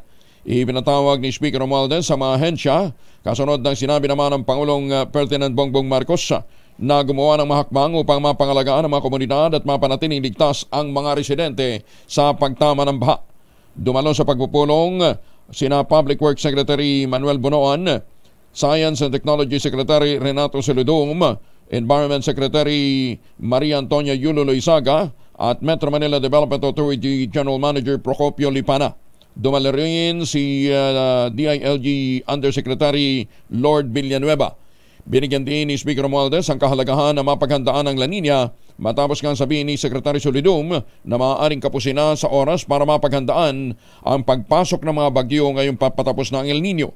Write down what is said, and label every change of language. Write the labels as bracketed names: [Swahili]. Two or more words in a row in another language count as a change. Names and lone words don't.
[Filipino] Ipinatawag ni Speaker Romualdez sa mga ahensya kasunod ng sinabi naman ng Pangulong Ferdinand Bongbong Marcos na gumawa ng mahakbang upang mapangalagaan ang mga komunidad at mapanatiling ligtas ang mga residente sa pagtama ng baha. Dumalo sa pagpupulong sina Public Works Secretary Manuel Bunoan, Science and Technology Secretary Renato Celudum, Environment Secretary Maria Antonia Yulo Loizaga at Metro Manila Development Authority General Manager Procopio Lipana. Dumalo rin si DILG Undersecretary Lord Villanueva. Binigyan din ni Speaker Romualdez ang kahalagahan na mapaghandaan ng La Nina matapos nga sabihin ni Secretary Solidum na maaaring kapusina sa oras para mapaghandaan ang pagpasok ng mga bagyo ngayong papatapos ng El Nino.